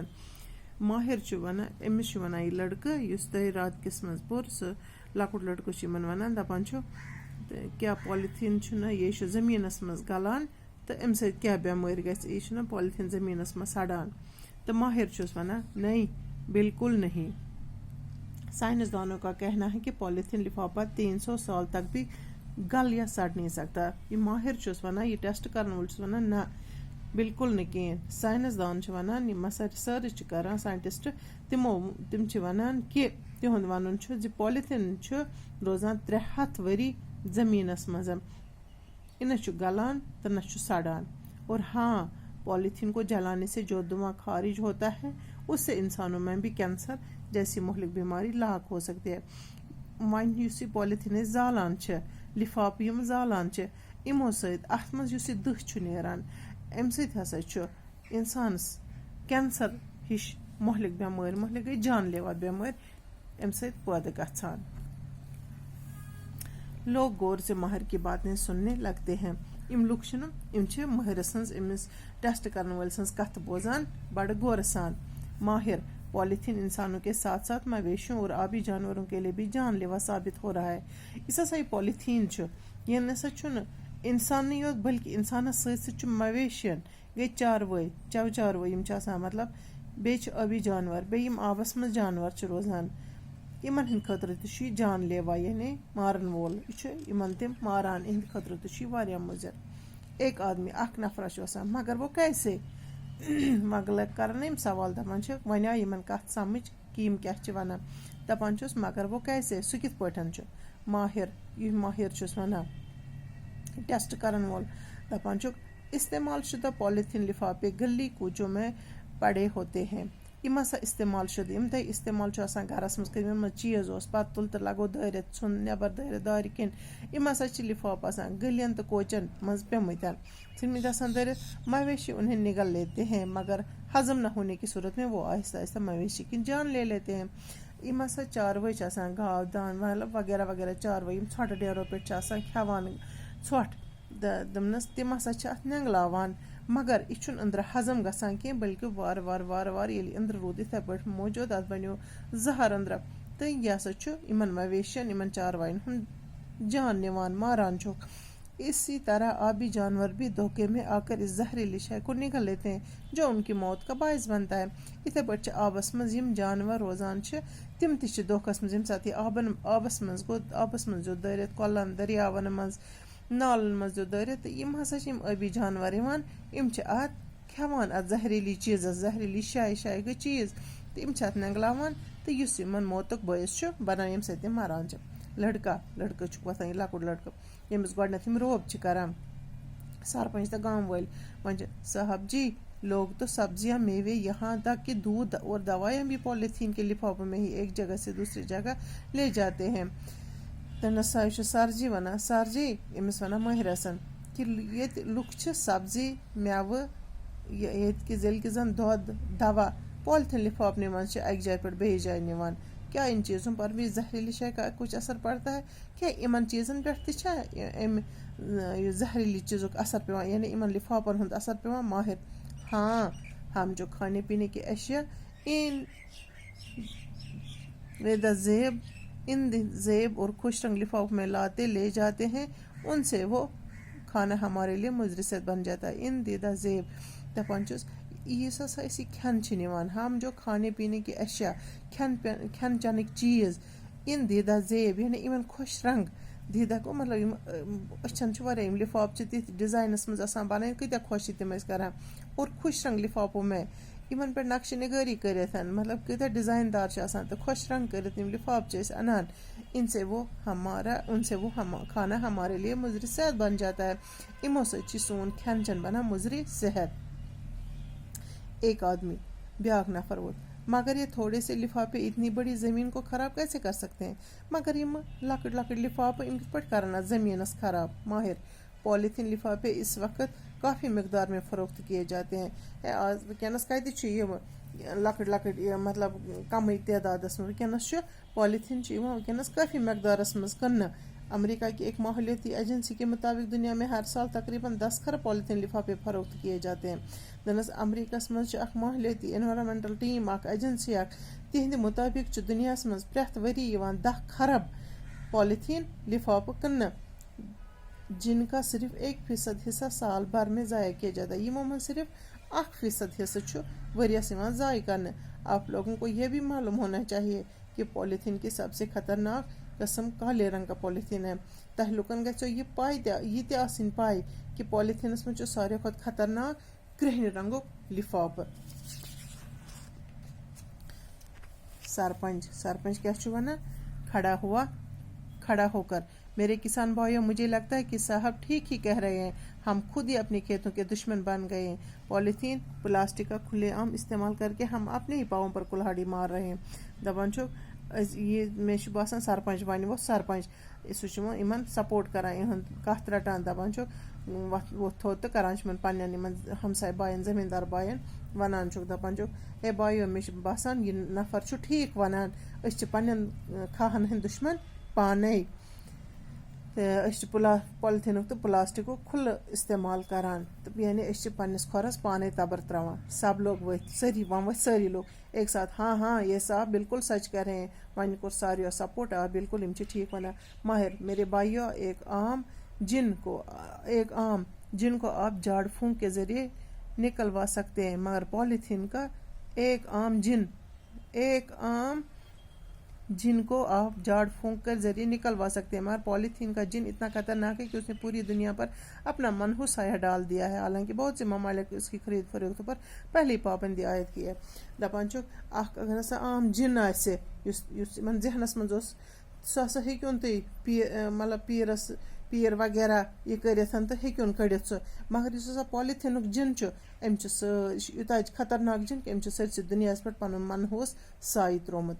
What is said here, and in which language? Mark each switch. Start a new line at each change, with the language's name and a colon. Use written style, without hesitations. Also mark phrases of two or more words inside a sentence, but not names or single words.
Kashmiri: ماہر چھُ ونان أمِس چھُ ونان یہِ لڑکہٕ یُس تۄہہِ راتکِس منٛز پوٚر سُہ لۄکُٹ لڑکہٕ چھُ یِمن ونان دپان چھُ کیٛاہ پالیتھیٖن چھُنہ یہِ چھُ زٔمیٖنس منٛز گلان تہٕ امہِ سۭتۍ کیٛاہ بٮ۪مٲرۍ گژھِ یہِ چھُنہ پالیتھیٖن زٔمیٖنس منٛز سڑان تہٕ ماہر چھُس ونان نہیں بالکل نہیں.
Urdu: سائنس دانوں کا کہنا ہے کہ پالیتھین لفافہ 300 سال تک بھی گل یا سڑ نہیں سکتا.
Kashmiri: یہ ماہر چھُس ونان یہ ٹیسٹ کرن وول چھُس ونان نہ بالکل نہٕ کِہیٖنۍ. سائنس دان چھِ ونان یِم ہسا رِسٲرٕچ چھِ کران ساینٹسٹ تِم چھِ ونان کہِ تِہُنٛد ونُن چھُ زِ پالیتھیٖن چھُ روزان 300 ؤری زٔمیٖنس منٛز یہِ نہ چھُ گلان تہٕ نہ چھُ سڑان.
Urdu: اور ہاں پالیتھین کو جلانے سے جو دھواں خارج ہوتا ہے اس سے انسانوں میں بھی کینسر جیسی مہلک بیماری لاحق ہو سکتی ہے.
Kashmiri: وۄنۍ یُس یہِ پالیتھیٖن أسۍ زالان چھِ لفافہٕ یِم زالان چھِ یِمو سۭتۍ اتھ منٛز یُس یہِ دٕہ چھُ نیران امہِ سۭتۍ ہسا چھُ انسانس کینسر ہِش مہلک مہلک گٔے جان لیوا بٮ۪مٲرۍ امہِ سۭتۍ پٲدٕ گژھان.
Urdu: لوگ غور سے ماہر کی باتیں سننے لگتے ہیں.
Kashmiri: یِم لُکھ چھِنہٕ یِم چھِ مٲہرٕ سٕنٛز أمِس ٹیسٹ کرن وٲلۍ سٕنٛز کتھ بوزان بڑٕ غورٕ سان.
Urdu: ماہر پالیتھین انسانوں کے ساتھ ساتھ مویشیوں اور آبی جانوروں کے لیے بھی جان لیوا ثابت ہو رہا ہے.
Kashmiri: یُس ہسا یہِ پالیتھیٖن چھُ یہِ نسا چھُنہٕ انسانٕے یوت بلکہِ انسانس سۭتۍ سۭتۍ چھُ مویشین گٔے چاروٲے چاروٲے یِم چھِ آسان مطلب بیٚیہِ چھِ ٲبی جانور بیٚیہِ یِم آبس منٛز جانور چھِ روزان یِمن ہٕنٛدِ خٲطرٕ تہِ چھُ یہِ جان لیوا یعنی مارن وول یہِ چھُ یِمن تِم ماران یِہنٛدِ خٲطرٕ تہِ چھُ یہِ واریاہ مُضر.
Urdu: ایک آدمی
Kashmiri: اکھ نفرا چھُ آسان
Urdu: مگر وہ کیسے
Kashmiri: مگر کران یِم سوال دپان چھِ وۄنۍ آیہِ یِمن کتھ سمجھ کہِ یِم کیٛاہ چھِ ونان دپان چھُس
Urdu: مگر وہ کیسے
Kashmiri: سُہ کِتھ پٲٹھۍ چھُ. ماہر چھُس ونان ٹیسٹ کرن وول دپان چھُکھ
Urdu: استعمال شدہ پالیتھین لفافے گلی کوچوں میں پڑے ہوتے ہیں.
Kashmiri: یِم ہسا استعمال شدہ یِم تۄہہِ استعمال چھُ آسان گرس منٛز یِمن منٛز چیٖز اوس پتہٕ تُل تہٕ لگو دٲرِتھ ژھُن نٮ۪بر دٲرِتھ دارِ کِنۍ یِم ہسا چھِ لفاف آسان گلین تہٕ کوچن منٛز پیٚمٕتۍ ژھٕنمٕتۍ آسان دٲرِتھ.
Urdu: مویشی انہیں نگل لیتے ہیں مگر ہضم نہ ہونے کی صورت میں وہ آہستہ آہستہ مویشی کی جان لے لیتے ہیں.
Kashmiri: یِم ہسا چاروٲے چھِ آسان گاو دان مطلب وغیرہ وغیرہ چاروٲے یِم ژھۄٹہٕ ڈیرو پٮ۪ٹھ چھِ آسان کھٮ۪وان ژھۄٹھ دوٚپنس تِم ہسا چھِ اتھ نٮ۪نٛگلاوان مگر یہِ چھُنہٕ أنٛدرٕ ہضم گژھان کینٛہہ بلکہِ وارٕ وارٕ ییٚلہِ أنٛدرٕ روٗد یِتھے پٲٹھۍ موٗجوٗد اتھ بنیو زہر أنٛدرٕ تہٕ یہِ ہسا چھُ یِمن مویشین یِمن چاروایَن ہُنٛد جان نِوان ماران چھُکھ.
Urdu: اسی طرح آبی جانور بھی دھوکے میں آ کر اس زہریلی شے کو نگل لیتے ہیں جو ان کی موت کا باعث بنتا ہے.
Kashmiri: یِتھے پٲٹھۍ چھِ آبس منٛز یِم جانور روزان چھِ تِم تہِ چھِ دھوکس منٛز ییٚمہِ ساتہٕ یہِ آبس منٛز گوٚو آبس منٛز دیُت دٲرِتھ کۄلن دٔریاون منٛز نالن منٛز دیُت دٲرِتھ تہٕ یِم ہسا چھِ یِم ٲبی جانور یِوان یِم چھِ اتھ کھٮ۪وان اتھ زہریلی چیٖزس زہریلی شے گٔے چیٖز تہٕ یِم چھِ اتھ نٮ۪نٛگلاوان تہٕ یُس یِمن موتُک باعث چھُ بنان ییٚمہِ سۭتۍ یِم مران چھِ. لڑکہٕ چھُکھ وۄتھان یہِ لۄکُٹ لڑکہٕ ییٚمِس گۄڈٕنٮ۪تھ یِم روب چھِ کران سرپنچ تہٕ گام وٲلۍ وۄنۍ چھِ
Urdu: صاحب جی لوگ تو سبزیاں میوے یہاں تک کہ دودھ اور دوائیاں بھی پالیتھین کے لفافوں میں ہی ایک جگہ سے دوسری جگہ لے جاتے ہیں.
Kashmiri: تٔمِس سا چھُ سر جی ونان سر جی أمِس ونان مٲہرسن کہِ ییٚتہِ لُکھ چھِ سبزی میوٕ ییٚتہِ کہِ ییٚلہِ کہِ زن دۄد دوا پالیتھین لفافنٕے منٛز چھِ اکہِ جایہِ پٮ۪ٹھ بیٚیِس جایہِ نِوان
Urdu: کیا ان چیزوں پر بھی زہریلی شے کا کچھ اثر پڑتا ہے
Kashmiri: کیا یِمن چیٖزن پٮ۪ٹھ تہِ چھا امہِ زہریلی چیٖزُک اثر پیٚوان یعنی یِمن لفافن ہُنٛد اثر پیٚوان.
Urdu: ماہر ہاں ہم جو کھانے پینے کی اشیاء ان زیب اور خوش رنگ لفاف میں لاتے لے جاتے ہیں ان سے وہ کھانا ہمارے لیے مضر صحت بن جاتا ہے. ان دیدہ زیب
Kashmiri: دپان چھُس یُس ہسا أسۍ یہِ کھٮ۪ن چھِ نِوان
Urdu: ہم جو کھانے پینے کی اشیاء
Kashmiri: کھٮ۪ن چٮ۪نٕکۍ چیٖز
Urdu: ان دیدہ
Kashmiri: زیب یعنی یِمن خۄش رنٛگ دیٖدہ کو مطلب أچھن چھُ واریاہ یِم لِفاف چھِ تِتھۍ ڈِزاینَس منٛز آسان بَنٲوِتھ کۭتیاہ خۄش چھِ تِم أسۍ کران
Urdu: اور خوش رنٛگ لِفافو میں
Kashmiri: یِمن پٮ۪ٹھ نقشہٕ نِگٲری کٔرِتھ مطلب کۭتیاہ ڈِزاین دار چھِ آسان تہٕ خۄش رنٛگ کٔرِتھ یِم لِفاف چھِ أسۍ اَنان
Urdu: ان سے وہ کھانا ہمارے لیے مضر صحت بن جاتا ہے
Kashmiri: یِمو سۭتۍ چھِ سون کھٮ۪ن چٮ۪ن بنان مضر صحت.
Urdu: ایک آدمی
Kashmiri: بیٛاکھ نفر ووت
Urdu: مگر یہ تھوڑے سے لفافے اتنی بڑی زمین کو خراب کیسے کر سکتے ہیں
Kashmiri: مگر یِم لۄکٕٹۍ لۄکٕٹۍ لفافہٕ یِم کِتھ پٲٹھۍ کرن اَتھ زٔمیٖنس خراب. ماہر
Urdu: پالیتھین لفافے اس وقت کافی مقدار میں فروخت کیے جاتے ہیں
Kashmiri: آز وٕنکٮ۪نس کتہِ چھِ یِم لۄکٕٹۍ لۄکٕٹۍ یہِ مطلب کمٕے تعدادس منٛز وٕنکٮ۪نس چھُ پالیتھین چھِ یِوان وٕنکٮ۪نس کٲفی مقدارس منٛز کٕننہٕ.
Urdu: امریکہ کی ایک ماحولیاتی ایجنسی کے مطابق دنیا میں ہر سال تقریباً 10 کھرب پالیتھین لفافے فروخت کیے جاتے ہیں.
Kashmiri: دنس امریکہس منٛز چھِ اکھ ماحولیاتی انوائرمنٹل ٹیٖم اکھ ایجنسی اکھ تِہنٛدِ مُطٲبق چھُ دُنیاہس منٛز پرٛٮ۪تھ ؤری یِوان 10 کھرب پالیتھین لفافہٕ کٕننہٕ
Urdu: جن کا صرف 1% حصہ سال بھر میں ضائع کیا جاتا ہے.
Kashmiri: یِمو منٛز صرف 1% حصہٕ چھُ ؤرۍیس یِوان ضائع کرنہٕ.
Urdu: آپ لوگوں کو یہ بھی معلوم ہونا چاہیے کہ پالیتھین کی سب سے خطرناک قسم کالے رنگ کا پالیتھین ہے.
Kashmiri: تۄہہِ لُکن گژھیو یہِ یہِ تہِ آسٕنۍ پاے کہ پالیتھینس منٛز چھُ ساروی کھۄتہٕ خطرناک کرٛہنہِ رنگُک لفافہٕ.
Urdu: سرپنچ
Kashmiri: کیا چھُ ونان
Urdu: کھڑا ہو کر میرے کسان بھائیوں مجھے لگتا ہے کہ صاحب ٹھیک ہی کہہ رہے ہیں ہم خود ہی اپنے کھیتوں کے دشمن بن گئے ہیں. پالیتھین پلاسٹک کا کھلے عام استعمال کر کے ہم اپنے ہی پاؤں پر کلہاڑی مار رہے ہیں.
Kashmiri: دپان چھُ یہ مےٚ چھُ باسان سرپنچ وَنہِ وۄتھ سرپنچ سُہ چھُ یِمن سپورٹ کران یِہُنٛد کتھ رٹان دپان چھُ وۄتھ تھوٚد تہٕ کران چھُ یِمن پننٮ۪ن یِمن ہمساے بایَن زٔمیٖندار بایَن ونان چھُکھ دپان چھُکھ ہے بایو مےٚ چھُ باسان یہِ نفر چھُ ٹھیٖک ونان أسۍ چھِ پننٮ۪ن کھاہن ہٕنٛدۍ دُشمن پانے تہٕ أسۍ چھِ پالیتھیٖنُک تہٕ پلاسٹکُک کھُلہٕ استعمال کران تہٕ یعنی أسۍ چھِ پننِس کھۄرس پانے تبر تراوان.
Urdu: سب لوگ
Kashmiri: ؤتھۍ ؤتھۍ سٲری
Urdu: لوگ ایک ساتھ ہاں یہ صاحب بالکل سچ کہہ رہے ہیں.
Kashmiri: وۄنۍ کوٚر ساروِیو سپورٹ آ بالکل یِم چھِ ٹھیٖک ونان.
Urdu: ماہر میرے بھائیو ایک عام جن کو آپ جھاڑ پھونک کے ذریعے نکلوا سکتے ہیں مگر پالیتھین کا ایک عام جن کو آپ جھاڑ پھونک کے ذریعے نکلوا سکتے ہیں مگر پالیتھین کا جن اتنا خطرناک ہے کہ اس نے پوری دنیا پر اپنا منحوس سایہ ڈال دیا ہے. حالانکہ بہت سے ممالک اس کی خرید فروخت پر پہلی پابندی عائد کی ہے.
Kashmiri: دپان چھُ اکھ اگر ہسا عام جن آسہِ یُس یِمن ذہنس منٛز اوس سُہ ہسا ہیٚکِوُن تُہۍ مطلب پیٖر وغیرہ یہِ کٔرِتھ تہٕ ہیٚکِوُن کٔڑِتھ سُہ مگر یُس ہسا پالیتھیٖنُک جن چھُ أمۍ چھُ یہِ چھُ یوٗتاہ خطرناک جن کہ أمۍ چھُ سٲرسٕے دُنیاہس پٮ۪ٹھ پنُن منحوس سایہِ تروومُت.